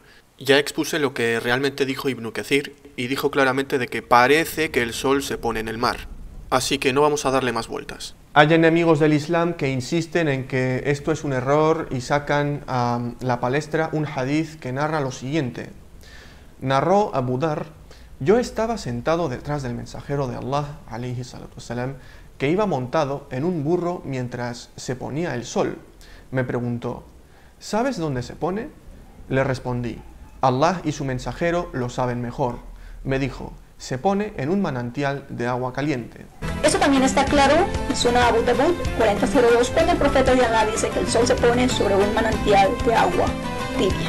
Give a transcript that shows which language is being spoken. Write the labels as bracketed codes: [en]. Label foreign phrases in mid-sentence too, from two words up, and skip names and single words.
[es] Ya expuse lo que realmente dijo Ibn Kathir y dijo claramente de que parece que el sol se pone en el mar. Así que no vamos a darle más vueltas. Hay enemigos del Islam que insisten en que esto es un error y sacan a la palestra un hadith que narra lo siguiente. Narró Abu Dhar: yo estaba sentado detrás del mensajero de Allah, [ar] عليه الصلاة والسلام, [es] que iba montado en un burro mientras se ponía el sol. Me preguntó, ¿sabes dónde se pone? Le respondí, Allah y su mensajero lo saben mejor. Me dijo, se pone en un manantial de agua caliente. Eso también está claro en Sunan Abu Dawud 40:02, cuando el profeta de Allah dice que el sol se pone sobre un manantial de agua tibia.